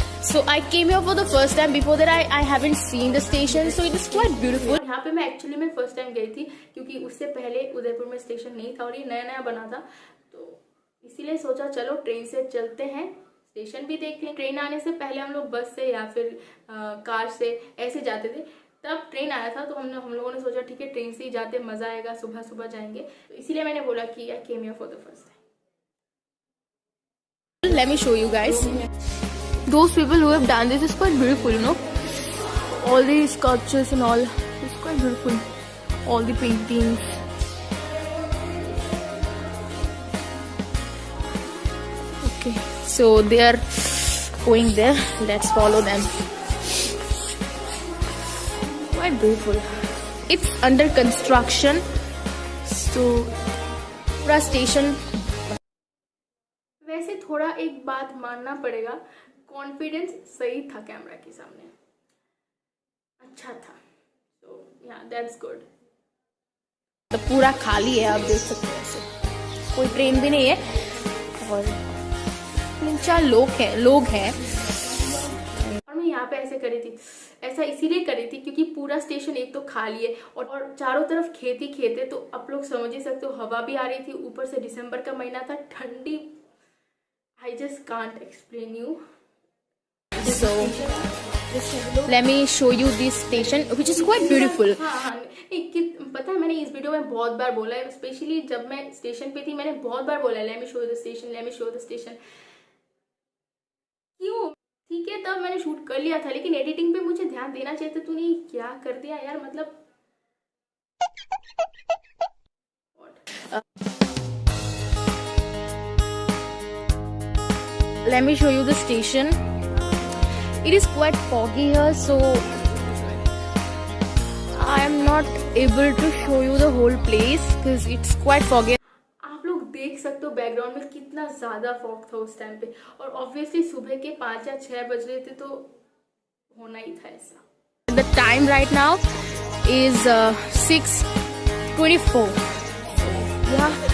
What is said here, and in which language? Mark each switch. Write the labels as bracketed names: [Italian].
[English] So I came here for the first time. Before that I haven't seen the station, so it is quite beautiful. [Hindi] यहाँ पे मैं actually में first time गई थी क्योंकि उससे पहले उदयपुर में स्टेशन नहीं था और ये नया नया बना था, तो इसीलिए सोचा चलो ट्रेन से चलते हैं, स्टेशन भी देख लें। ट्रेन आने से पहले हम लोग बस से या फिर कार से ऐसे जाते थे, तब ट्रेन आया था तो हम लोगों ने सोचा ठीक है ट्रेन से ही जाते, मजा आएगा, सुबह सुबह जाएंगे। तो इसीलिए मैंने बोला कि [English] I came here for the first time. Let me show you guys, those people who have done this is quite beautiful, you know, all these sculptures and all, it's quite beautiful, all the paintings. Okay, so they are going there, let's follow them. Quite beautiful. It's under construction, so [Hindi] पूरा station. वैसे थोड़ा एक बात मानना पड़ेगा, confidence सही था camera के सामने, अच्छा था। तो [English] Yeah that's good. [Hindi] तो पूरा खाली है, आप देख सकते हैं, ऐसे कोई ट्रेन भी नहीं है और 3-4 लोग हैं। और मैं यहाँ पे ऐसे करी थी, ऐसा इसीलिए करी थी क्योंकि पूरा स्टेशन एक तो खाली है और चारों तरफ खेत ही खेत है, तो आप लोग समझ ही सकते हो, हवा भी आ रही थी, ऊपर से दिसंबर का महीना था, ठंडी। [English] I just can't explain you. So let me show you this station which is quite beautiful. [Hindi] हाँ, पता है मैंने इस वीडियो में बहुत बार बोला है, स्पेशली जब मैं स्टेशन पे थी मैंने बहुत बार बोला है [English] let me show the station, [Hindi] let me show the station। क्यों? ठीक है, तब मैंने शूट कर लिया था, लेकिन एडिटिंग पे मुझे ध्यान देना चाहिए था। तूने क्या कर दिया यार, मतलब। [English] Let me show you the station. It is quite foggy here, so I am not able to show you the whole place because it's quite foggy. [Hindi] आप लोग देख सकते हो बैकग्राउंड में कितना ज्यादा फॉग था उस टाइम पे, और ऑब्वियसली सुबह के 5 या 6 बज रहे थे, तो होना ही था ऐसा। [English] The time right now is 6:24. Yeah.